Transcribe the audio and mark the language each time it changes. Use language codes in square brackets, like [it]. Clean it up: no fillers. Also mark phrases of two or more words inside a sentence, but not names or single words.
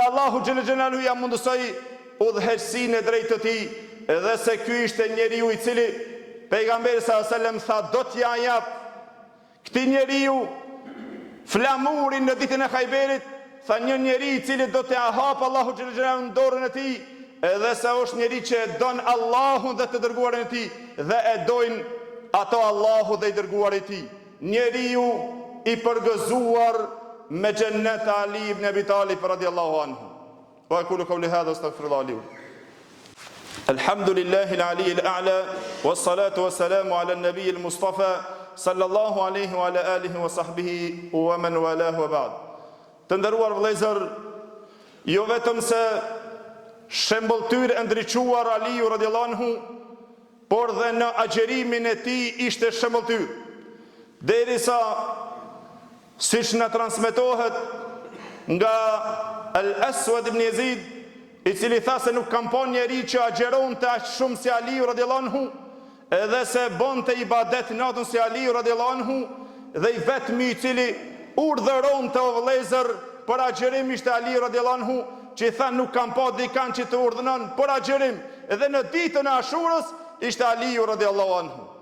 [ar] الله جل جلاله [sq] ja mundësoi udhëheqësinë e drejtë të tij, edhe se ky ishte njeriu i cili pejgamberi [ar] صلى الله عليه وسلم [sq] tha do t'ja jap këtij njeriu flamurin në ditën e Khajberit, tha një njeri i cili do t'ja hap [ar] الله جل جلاله [sq] në dorën e tij, edhe se është njeri që e don Allahun dhe të dërguarin e tij, dhe e dojnë ato Allahu dhe i dërguari i tij. Njeriu i përgëzuar me xhennet Ali ibn Abi Talib [ar] رضي الله عنه. وأقول قولي هذا أستغفر الله لي. الحمد لله العلي الأعلى, والصلاة والسلام على النبي المصطفى صلى الله عليه وعلى آله وصحبه ومن والاه وبعد. [sq] Të nderuar vëllezër, jo vetëm se shembulltyr e ndriçuar Aliu [ar] رضي الله عنه, [sq] por dhe në agjerimin e tij ishte shembulltyr. Derisa siç na transmetohet nga Al-Aswad ibn Yazid, i cili tha se nuk kam pa njeri që agjeronte aq shumë si Aliu [ar] رضي الله عنه, [sq] edhe se bonte ibadet natën si Aliu [ar] رضي الله عنه, [sq] dhe i vetmi i cili urdhëronte o vëllezër për agjerim ishte Aliu [ar] رضي الله عنه, [sq] që i tha nuk kam pa dikan që të urdhënon për agjerim, edhe në ditën e Ashurës ishte Aliu [ar] رضي الله عنه.